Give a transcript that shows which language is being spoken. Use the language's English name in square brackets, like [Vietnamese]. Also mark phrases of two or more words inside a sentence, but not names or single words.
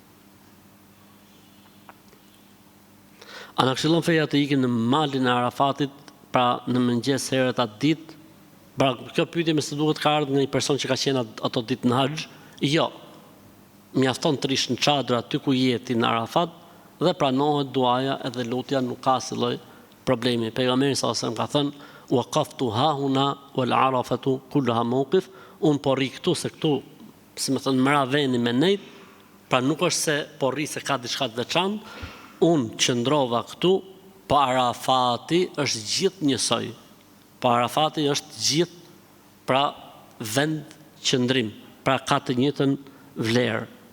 [Albanian] A na këshillon feja të ikim në malin e Arafatit, pra në mëngjes herët atë ditë? Pra kjo pyetje më së duket ka ardhur nga një person që ka qenë ato ditë në Haxh? Jo. Mjafton të rish në çadër aty ku jeti në Arafat dhe pranohet duaja edhe lutja, nuk ka asnjë lloj problemi. Pejgamberi [Arabic] صلى الله عليه وسلم [Albanian] ka thënë [Arabic] وقفت هاهنا وعرفة كلها موقف, [Albanian] un po rri këtu se këtu, si më thënë, mëra veni me nejt, pra nuk është se po rri se ka diçka të veçantë, un qëndrova këtu, po Arafati është gjithë njësoj. Po Arafati është gjithë pra vend qëndrim, pra ka të njëjtën vlerë.